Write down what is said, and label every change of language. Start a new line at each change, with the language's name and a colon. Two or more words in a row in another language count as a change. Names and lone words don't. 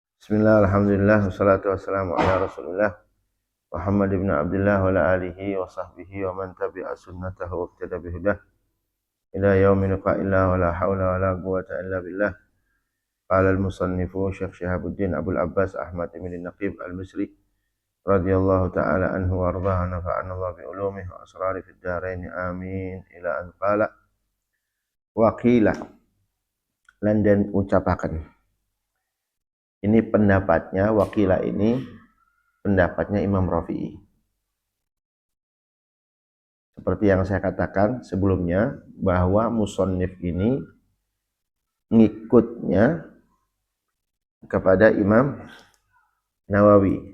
Arabic: بسم الله، الحمد لله، والصلاة والسلام على رسول الله محمد بن عبد الله وعلى آله وصحبه ومن تبع سنته واقتدى بهداه إلى يوم إلا ولا حول ولا قوة إلا بالله. قال المصنف شيخ شهاب الدين عبد العباس أحمد بن نقيب المصري رضي الله تعالى عنه وأرضاه نفعنا الله بعلومه وأسرار في الدارين آمين إلى أن قال وقيل
Javanese: lan den ucapaken.
Indonesian: Ini pendapatnya, wakila ini pendapatnya Imam Rafi'i. Seperti yang saya katakan sebelumnya, bahwa musannif ini ngikutnya kepada Imam Nawawi.